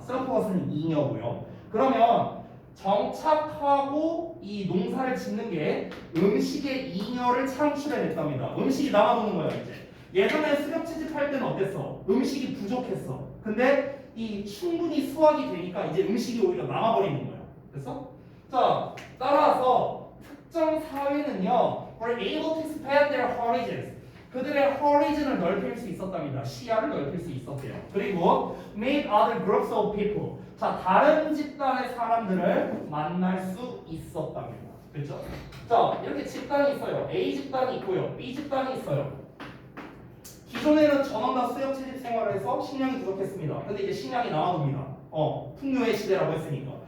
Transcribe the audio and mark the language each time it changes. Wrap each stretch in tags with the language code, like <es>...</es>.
<ko>surplus는 잉여고요. 그러면 정착하고 이 농사를 짓는 게 음식의 잉여를 창출해냈답니다. 음식이 남아도는 거야 이제. 예전에 수렵 채집할 때는 어땠어? 음식이 부족했어. 근데 이 충분히 수확이 되니까 이제 음식이 오히려 남아버리는 거야. 됐어? 자, 따라서 특정 사회는요,</ko> <en>were able to expand their horizons.</en> <ko>그들의 horizon을 넓힐 수 있었답니다. 시야를 넓힐 수 있었대요.</ko> <en>그리고 made other groups of people.</en> <ko>자, 다른 집단의 사람들을 만날 수 있었답니다. 그렇죠? 자, 이렇게 집단이 있어요. A 집단이 있고요, B 집단이 있어요. 기존에는 전원 다 수렵 채집 생활을 해서 식량이 부족했습니다. 근데 이제 식량이 남아돕니다. 풍요의 시대라고 했으니까.</ko>